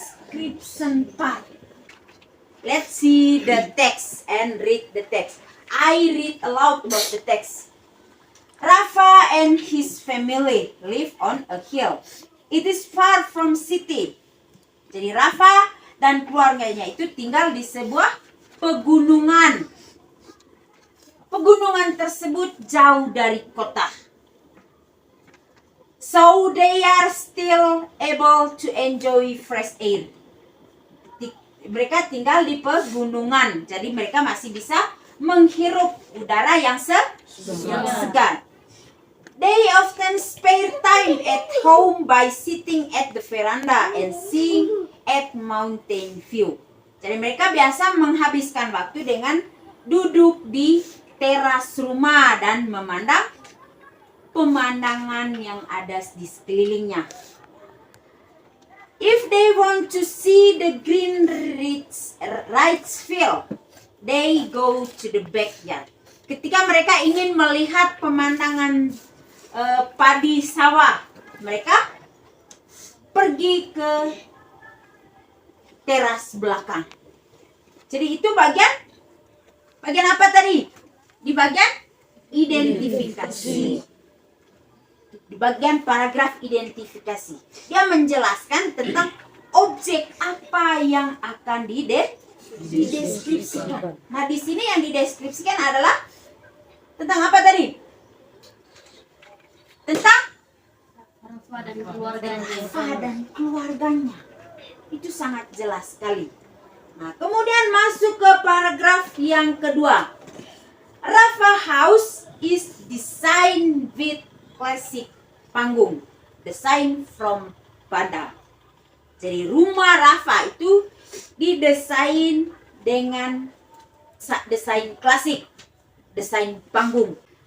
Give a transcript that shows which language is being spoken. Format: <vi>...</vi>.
<en>person part. Let's see the text and read the text. I read aloud about the text. Rafa and his family live on a hill. It is far from city.</en> <id>Jadi Rafa dan keluarganya itu tinggal di sebuah pegunungan. Pegunungan tersebut jauh dari kota.</id> <en>So they are still able to enjoy fresh air.</en> <id>Mereka tinggal di pegunungan, jadi mereka masih bisa menghirup udara yang segar.</id> <en>They often spare time at home by sitting at the veranda and seeing at mountain view.</en> <id>Jadi mereka biasa menghabiskan waktu dengan duduk di teras rumah dan memandang pemandangan yang ada di sekelilingnya.</id> <en>If they want to see the green rice field, they go to the backyard.</en> <id>Ketika mereka ingin melihat pemandangan padi sawah, mereka pergi ke teras belakang. Jadi itu bagian apa tadi? Di bagian identifikasi. Di bagian paragraf identifikasi, dia menjelaskan tentang objek apa yang akan dideskripsikan. Nah, di sini yang dideskripsikan adalah tentang apa tadi? Tentang Rafa dan keluarganya. Rafa dan keluarganya. Itu sangat jelas sekali. Nah, kemudian masuk ke paragraf yang kedua.</id> <en>Rafa house is designed with classic panggung, design from Padang.</en> <id>Jadi rumah Rafa itu didesain dengan desain klasik, desain panggung.</id>